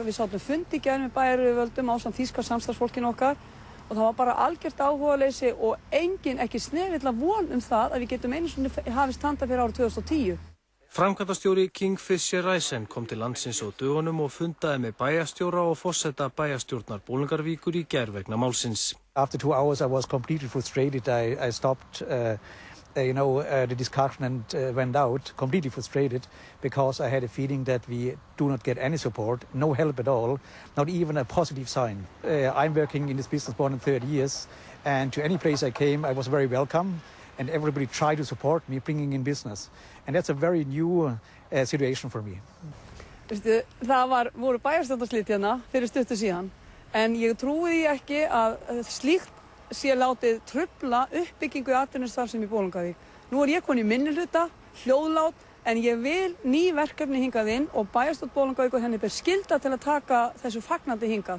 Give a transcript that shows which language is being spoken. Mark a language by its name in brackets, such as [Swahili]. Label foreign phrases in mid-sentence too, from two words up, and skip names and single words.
[Icelandic] Við sátum fundi í gær með bæjaryfirvöldum ásamt þýska samstarfsfólkinu okkar og það var bara algjört áhugaleysi og engin ekki snefilla von það að við getum einu sinni hafist handa fyrir árið 2010. Framkvæmdastjóri Kingfisher Reisen kom til landsins á dögunum og fundaði með bæjarstjóra og forseta bæjarstjórnar Bolungarvíkur í gær vegna málsins. [English] After 2 hours I was completely frustrated. I stopped the discussion and went out completely frustrated because I had a feeling that we do not get any support, no help at all, not even a positive sign. I'm working in this business more than 30 years, and to any place I came, I was very welcome, and everybody tried to support me bringing in business. And that's a very new situation for me. [Icelandic] Veistu, voru bæjarstjórnarslit hérna fyrir stuttu síðan, en ég trúi því ekki að slíkt sé látið trufla uppbyggingu í atvinnustarfsemi í Bolungarvík. Nú ég komin í minnihluta, hljóðlát, en ég vil ný verkefni hingað inn og bæjarstjórn Bolungarvíkur henni ber skylda til að taka þessu fagnandi hingað.